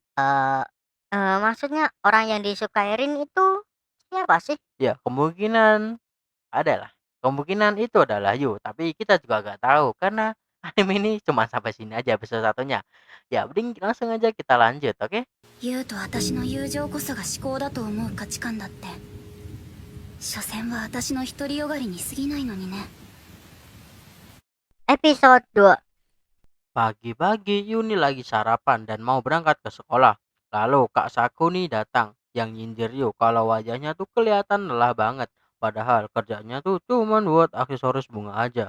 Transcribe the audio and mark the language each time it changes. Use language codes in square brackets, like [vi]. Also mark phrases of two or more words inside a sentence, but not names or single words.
[id] Maksudnya orang yang disukai Rin itu siapa sih? Ya, kemungkinan adalah. Kemungkinan itu adalah Yu, tapi kita juga gak tahu karena anime ini cuma sampai sini aja episode satunya. Ya, mending langsung aja kita lanjut, oke? [ja] ユウと私の友情こそが至高だと思う価値観だって所詮は私の独りよがりに過ぎないのにね [id] Episode 2. Pagi-pagi Yuni lagi sarapan dan mau berangkat ke sekolah. Lalu Kak Sakuni datang yang nyindir Yu kalau wajahnya tuh kelihatan lelah banget. Padahal kerjanya tuh cuman buat aksesoris bunga aja.